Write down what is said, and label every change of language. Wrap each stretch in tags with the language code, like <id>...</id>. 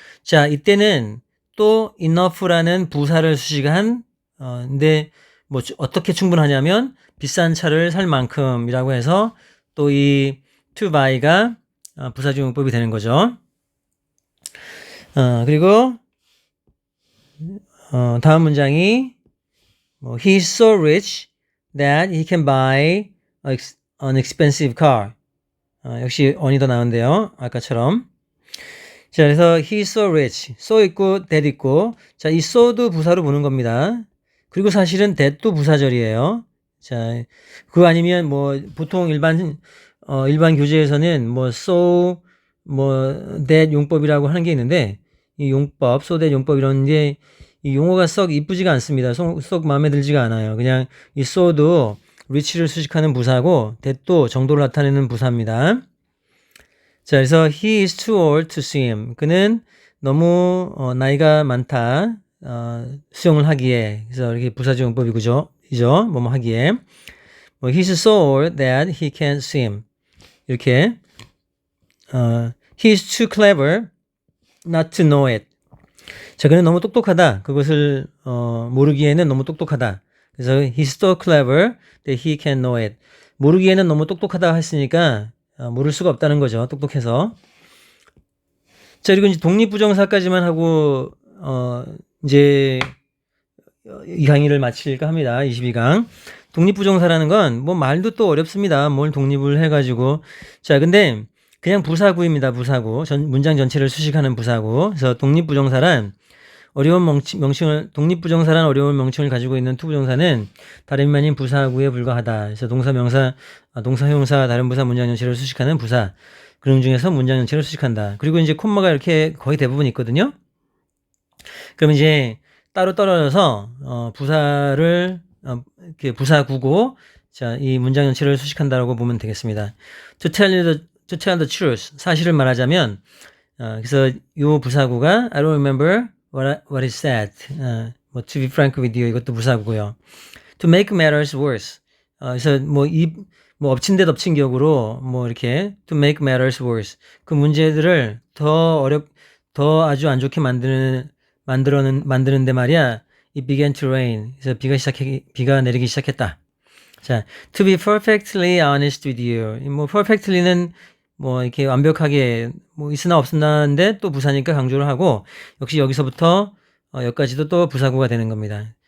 <ko>자, 이때는 또 enough라는 부사를 수식한 근데 뭐 어떻게 충분하냐면 비싼 차를 살 만큼이라고 해서 또 이 to buy가 부사적 용법이 되는 거죠. 그리고 다음 문장이</ko> <en>He is so rich that he can buy an expensive car.</en> <ko>역시 on이 더 나은데요. 아까처럼. 자, 그래서</ko> <en>he is so rich.</en> <ko>so 있고 that 있고 자, 이 so도 부사로 보는 겁니다. 그리고 사실은 that도 부사절이에요. 자, 그거 아니면 뭐 보통 일반 교재에서는 뭐 so that 용법이라고 하는 게 있는데 이 용법, so that 용법 이런 게 이 용어가 썩 이쁘지가 않습니다. 썩 마음에 들지가 않아요. 그냥 이 so도 rich를 수식하는 부사고 that도 정도를 나타내는 부사입니다. 자, 그래서</ko> <en>he is too old to swim.</en> <ko>그는 너무 나이가 많다. 수영을 하기에. 그래서 이렇게 부사적 용법이죠. 뭐뭐 하기에.</ko> <en>he is so old that he can't swim.</en> <ko>이렇게.</ko> <en>he is too clever not to know it.</en> <ko>자, 그는 너무 똑똑하다. 그것을 모르기에는 너무 똑똑하다. 그래서</ko> <en>he's so clever that he can know it.</en> <ko>모르기에는 너무 똑똑하다 했으니까 모를 수가 없다는 거죠. 똑똑해서. 자, 그리고 이제 독립부정사까지만 하고 이제 이 강의를 마칠까 합니다. 22강. 독립부정사라는 건 뭐 말도 또 어렵습니다. 뭘 독립을 해가지고. 자, 근데 그냥 부사구입니다. 부사구. 문장 전체를 수식하는 부사구. 그래서 독립부정사란 어려운 명칭을 독립부정사란 어려운 명칭을 가지고 있는 투부정사는 다름이 아닌 부사구에 불과하다. 그래서 동사, 명사, 동사, 형용사, 다른 부사, 문장 전체를 수식하는 부사. 그런 중에서 문장 전체를 수식한다. 그리고 이제 콤마가 이렇게 거의 대부분 있거든요. 그럼 이제 따로 떨어져서 부사를 이렇게 부사구고 자, 이 문장 전체를 수식한다라고 보면 되겠습니다.</ko> <en>To tell the truth.</en> <ko>사실을 말하자면 그래서 요 부사구가</ko> <en>I don't remember what is said. 뭐 to be frank with you</en> <ko>이것도 부사구고요.</ko> <en>To make matters worse.</en> <ko>그래서 뭐 엎친 데 덮친 격으로 뭐 이렇게</ko> <en>to make matters worse.</en> <ko>그 문제들을 더 아주 안 좋게 만드는데 말이야.</ko> <en>It began to rain.</en> <ko>그래서 비가 내리기 시작했다.</ko> <en>자, to be perfectly honest with you.</en> <ko>뭐 perfectly는 뭐 이렇게 완벽하게 뭐 있으나 없으나인데 또 부사니까 강조를 하고 역시 여기서부터 여기까지도 또 부사구가 되는 겁니다.</ko>